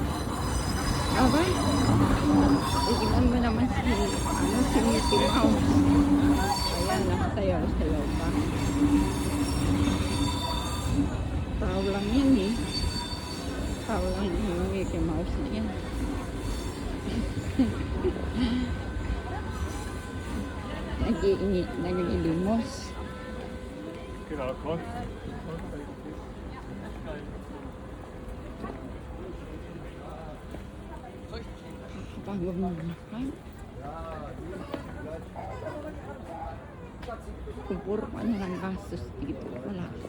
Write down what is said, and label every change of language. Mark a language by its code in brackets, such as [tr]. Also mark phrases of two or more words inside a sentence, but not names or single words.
[tl] Aba, iiwan mo naman si Mickey Mouse. Ayan, nakasayaw-sayaw pa. Tao lang yan eh. Tao lang yung Mickey Mouse na yan. Nagilimos. [de] Genau, Korn. [tl] Pagod mo na. Kung puro pa nilang gastos dito, wala.